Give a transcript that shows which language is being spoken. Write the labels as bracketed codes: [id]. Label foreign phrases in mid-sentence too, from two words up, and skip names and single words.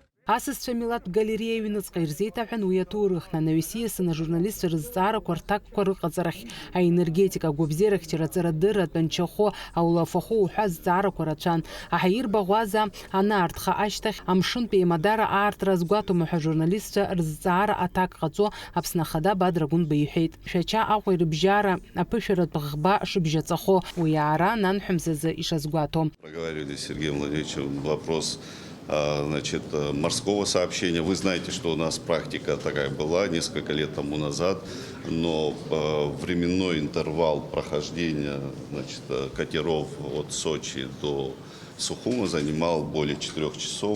[ab] Асысцәа Милаҭ галереиа аҩныҵҟа ирзеиҭаҳәан уи аҭоурых ҳнанависиасны ажурналистцәа рызҵаарақәа рҭакқәа рыҟаҵарахь аенергетика, агәабзиарахьчара, аҵарадырра, атәанчахәы, аулафахәы уҳәа азҵаарақәа рацәан. Аҳаирбаӷәаза анаартха ашьҭахь амшынтәи еимадара аартра азгәаҭома ҳәа ажурналистцәа рызҵаара аҭак ҟаҵо Аԥсны Ахада Бадра Гәынба иҳәеит. Шәача Аҟәа ирыбжьара аԥышәаратә ӷба шыбжьаҵахо уи аара нанҳәамзазы ишазгәаҭо. [ru] Проговорили с Сергеем Владимировичем вопрос значит, морского сообщения. Вы знаете, что у нас практика такая была несколько лет тому назад, но временной интервал прохождения, значит, катеров от Сочи до Сухума занимал более 4 часов.